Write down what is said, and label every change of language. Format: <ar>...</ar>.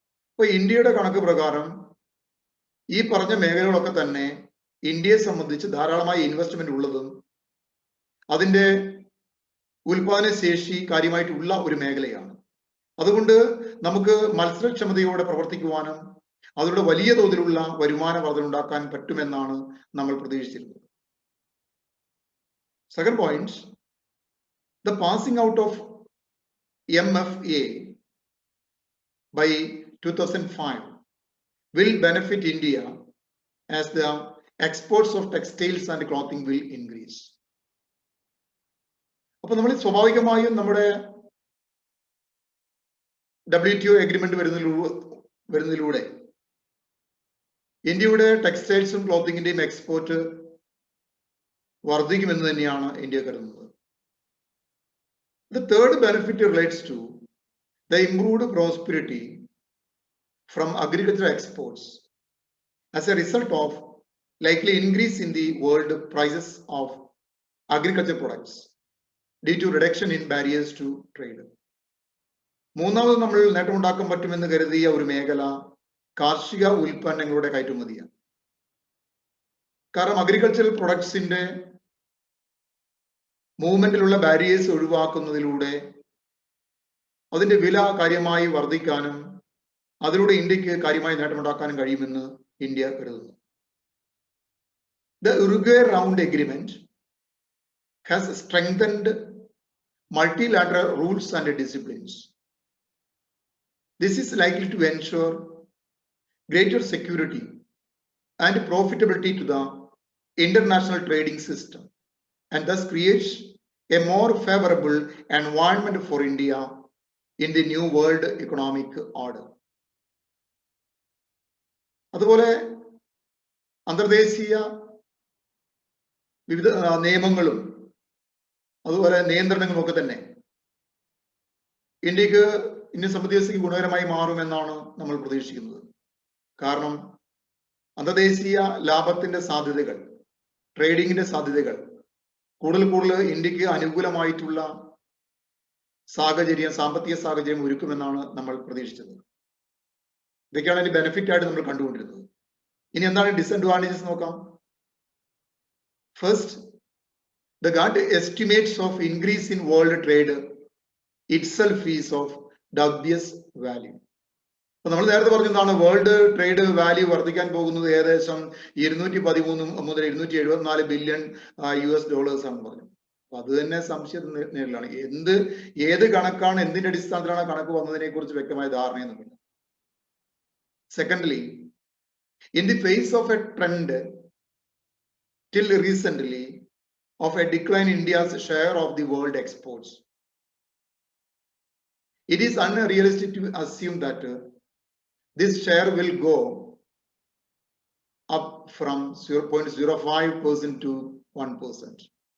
<ml>അപ്പൊ ഇന്ത്യയുടെ കണക്ക് പ്രകാരം ഈ പറഞ്ഞ മേഖലകളൊക്കെ തന്നെ ഇന്ത്യയെ സംബന്ധിച്ച് ധാരാളമായി ഇൻവെസ്റ്റ്മെന്റ് ഉള്ളതും അതിന്റെ ഉൽപാദന ശേഷി കാര്യമായിട്ടുള്ള ഒരു മേഖലയാണ്. അതുകൊണ്ട് നമുക്ക് മത്സരക്ഷമതയോടെ പ്രവർത്തിക്കുവാനും അതിലൂടെ വലിയ തോതിലുള്ള വരുമാന വർധന ഉണ്ടാക്കാൻ പറ്റുമെന്നാണ് നമ്മൾ പ്രതീക്ഷിച്ചിരുന്നത്.</ml> <en>Second point, the passing out of MFA by 2005 will benefit India as the exports of textiles and clothing will increase.</en> <ml>അപ്പൊ നമ്മൾ സ്വാഭാവികമായും നമ്മുടെ WTO അഗ്രിമെന്റ് വരുന്നതിലൂടെ ഇന്ത്യയുടെ ടെക്സ്റ്റൈൽസും ക്ലോത്തിങ്ങിന്റെയും എക്സ്പോർട്ട് വർദ്ധിക്കുമെന്ന് തന്നെയാണ് ഇന്ത്യ കരുതുന്നത്.</ml> <en>The third benefit relates to the improved prosperity from agricultural exports as a result of likely increase in the world prices of agriculture products due to reduction in barriers to trade.</en> <ml>മൂന്നാമത് നമ്മൾ നേട്ടമുണ്ടാക്കാൻ പറ്റുമെന്ന് കരുതിയ ഒരു മേഖല കാർഷിക ഉൽപ്പന്നങ്ങളുടെ കയറ്റുമതിയാണ്. കാരണം agricultural പ്രൊഡക്ട്സിന്റെ മൂവ്മെന്റിലുള്ള barriers ഒഴിവാക്കുന്നതിലൂടെ അതിന്റെ വില കാര്യമായി വർദ്ധിക്കാനും അതിലൂടെ ഇന്ത്യക്ക് കാര്യമായി നേട്ടമുണ്ടാക്കാനും കഴിയുമെന്ന് ഇന്ത്യ കരുതുന്നു.</ml> <en>The Uruguay Round Agreement has strengthened multilateral rules and disciplines. This is likely to ensure greater security and profitability to the international trading system and thus creates a more favorable environment for India in the new world economic order.</en> <ml>അതുപോലെ അന്തർദേശീയ വിവിധ നിയമങ്ങളും അതുപോലെ നിയന്ത്രണങ്ങളും ഒക്കെ തന്നെ Indian സമ്പദ്വ്യവസ്ഥയ്ക്ക് ഗുണകരമായി മാറുമെന്നാണ് നമ്മൾ പ്രതീക്ഷിക്കുന്നത്. കാരണം അന്തർദേശീയ ലാഭത്തിന്റെ സാധ്യതകൾ, ട്രേഡിങ്ങിന്റെ സാധ്യതകൾ കൂടുതൽ ഇന്ത്യക്ക് അനുകൂലമായിട്ടുള്ള സാമ്പത്തിക സാഹചര്യം ഒരുക്കുമെന്നാണ് നമ്മൾ പ്രതീക്ഷിച്ചത്. ഇതൊക്കെയാണ് അതിന്റെ ബെനിഫിറ്റ് ആയിട്ട് നമ്മൾ കണ്ടുകൊണ്ടിരുന്നത്. ഇനി എന്താണ് ഡിസഡ്വാൻറ്റേജസ് നോക്കാം. First,</ml> <en>the GATT estimates of increase in world trade itself is of dubious value.</en> <ml>അപ്പൊ നമ്മൾ നേരത്തെ പറഞ്ഞതാണ് വേൾഡ് ട്രേഡ് വാല്യൂ വർദ്ധിക്കാൻ പോകുന്നത് ഏകദേശം 213 മുതൽ 274 ബില്യൺ US ഡോളേഴ്സ് ആണെന്ന് പറഞ്ഞു. അപ്പൊ അത് തന്നെ സംശയത്തിന് നേരിലാണ്. ഏത് കണക്കാണ്, എന്തിന്റെ അടിസ്ഥാനത്തിലാണ് കണക്ക് വന്നതിനെ കുറിച്ച് വ്യക്തമായ ധാരണയൊന്നുമില്ല.</ml> <en>Secondly, in the face of a trend till recently of a decline in India's share of the world exports, it is unrealistic to assume that this share will go up from 0.05% to 1%.</en>